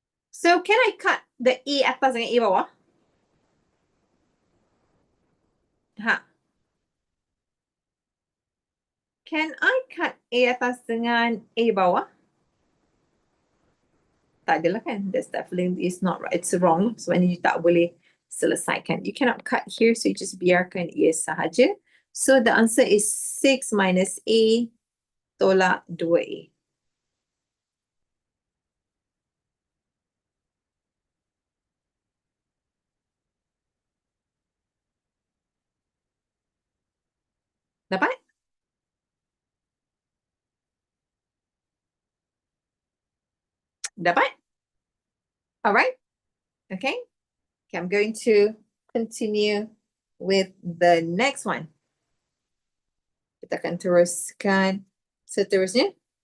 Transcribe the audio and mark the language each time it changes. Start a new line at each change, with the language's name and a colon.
English: So can I cut the A
Malay: atas dengan A bawah?
English: Can I cut A
Malay: atas dengan A bawah? Tak adalah kan?
English: That's definitely is not right. It's wrong.
Malay: So you tak boleh selesaikan.
English: You cannot cut here, so you just
Malay: biarkan ia sahaja.
English: So the answer is 6 minus A tolak 2A.
Malay: Dapat?
English: Dapat? All right. Okay. Okay, I'm going to continue with the next one.
Malay: Kita akan teruskan seterusnya.